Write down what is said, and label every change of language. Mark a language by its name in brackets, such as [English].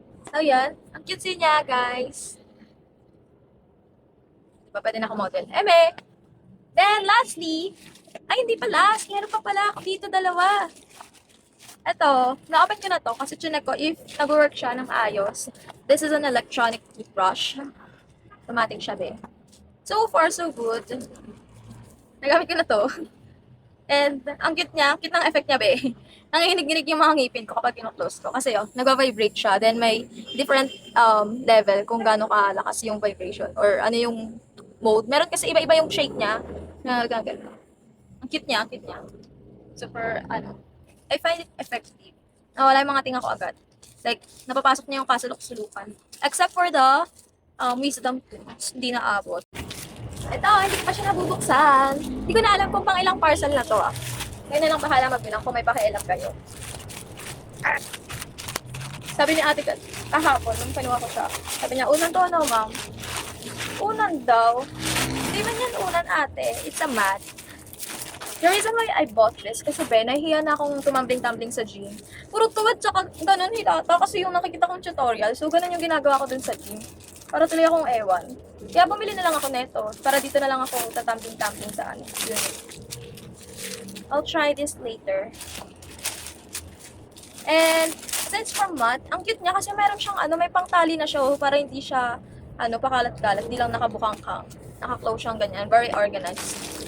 [Filipino] So, yan. Ang cute niya, guys. Diba, pwede na ako model. Eme! Then, lastly, ay, hindi pa last. Meron pa pala ako dito, dalawa. Ito, na-open ko na to kasi chinek ko if nag-work siya ng ayos. [English] This is an electronic toothbrush. [Filipino] Automatic siya, be. [English] So far, so good. [Filipino] Nagamit ko na to. And, ang cute niya, cute ng effect niya, be. Nangihinig-ginig yung mga ngipin ko kapag kino-close ko. Kasi, nag-vibrate siya. Then, may different level kung gaano kalakas yung vibration. Or ano yung mode. Meron kasi iba-iba yung shake niya. Gano'n. Ang cute niya, [English] Super, I find it effective. [Filipino] Wala yung mga tinga ko agad. Like, napapasok niya yung kasulok-sulukan. [English] Except for the wisdom tooth. [Filipino] Hindi na abot. Ito, hindi ko pa siya nabubuksan. Hindi ko na alam kung pang ilang parcel na to, Ngayon na lang bahala magbilang kung may pakialam kayo. Sabi ni ate kahapon, nung panuha ko siya, sabi niya, unan to ma'am? Unan daw. Hindi man yan unan, ate. [English] It's a mat. The reason why I bought this, [Filipino] kasi nahihiya na akong tumambling-tumbling sa gym. Puro tuwad, tsaka ganun hilata, kasi yung nakikita kong tutorial, so ganun yung ginagawa ko dun sa gym. Para tuloy akong ewan. Kaya bumili na lang ako neto, para dito na lang ako tatambling-tumbling sa unit. [English] I'll try this later. [Filipino] And, since from mat, ang cute niya kasi meron siyang may pangtali na siya, para hindi siya, pakalat-kalat, hindi lang nakabukang-kang. Naka-close siyang ganyan, [English] very organized.